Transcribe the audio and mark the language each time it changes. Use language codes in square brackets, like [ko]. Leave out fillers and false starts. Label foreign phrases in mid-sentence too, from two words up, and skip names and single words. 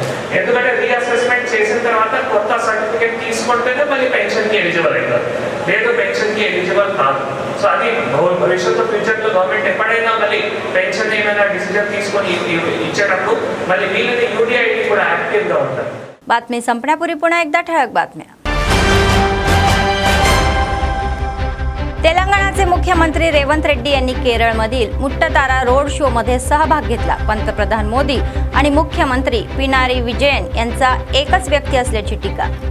[te] ఎందుకంటే రీఅసెస్మెంట్ చేసిన తర్వాత కొత్త సర్టిఫికేట్ తీసుకుంటేనే మళ్ళీ పెన్షన్కి ఎలిజిబుల్ అవుతారు, లేదు పెన్షన్కి ఎలిజిబుల్ కాదు. సో అది భవిష్యత్తు ఫ్యూచర్లో గవర్నమెంట్ ఎప్పుడైనా మళ్ళీ పెన్షన్ ఏమైనా డిసిజన్ తీసుకొని ఇచ్చేటప్పుడు మళ్ళీ వీళ్ళని యూడిఐడి కూడా ऍक्टिव्हగా ఉంటారు. [mr] बातमी संपण्यापूर्वी पुन्हा एकदा ठळक बातम्या. तेलंगणाचे मुख्यमंत्री रेवंत रेड्डी यांनी केरळमधील मुट्टतारा [en] road show [mr] मध्ये सहभाग घेतला. पंतप्रधान मोदी आणि मुख्यमंत्री पिनारी विजयन यांचा एकच व्यक्ती असल्याची टीका.